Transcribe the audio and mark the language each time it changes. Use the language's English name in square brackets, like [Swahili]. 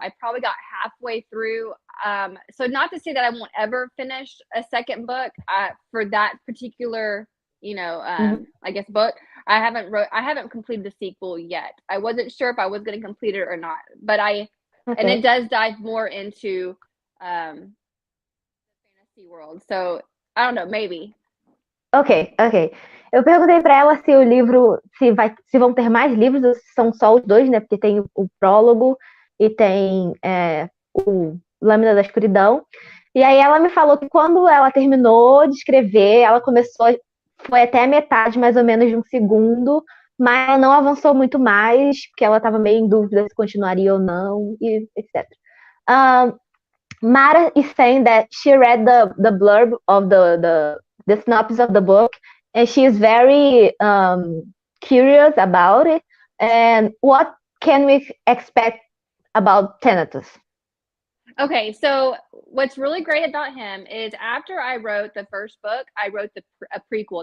[English] I probably got halfway through. So not to say that I won't ever finish a second book for that particular, I guess book. I haven't completed the sequel yet. I wasn't sure if I was going to complete it or not, but and it does dive more into the fantasy world. So I don't know, maybe. Ok. [Portuguese] Eu perguntei pra ela se o livro, se vão ter mais livros, ou se são só os dois, né? Porque tem o prólogo e tem o Lâmina da Escuridão. E aí ela me falou que quando ela terminou de escrever, ela foi até a metade, mais ou menos, de um segundo, mas ela não avançou muito mais, porque ela estava meio em dúvida se continuaria ou não, e etc. [English] Mara is saying that she read the blurb of the the synopsis of the book, and she is very curious about it. And what can we expect about Thanatos? Okay, so what's really great about him is after I wrote the first book, I wrote a prequel.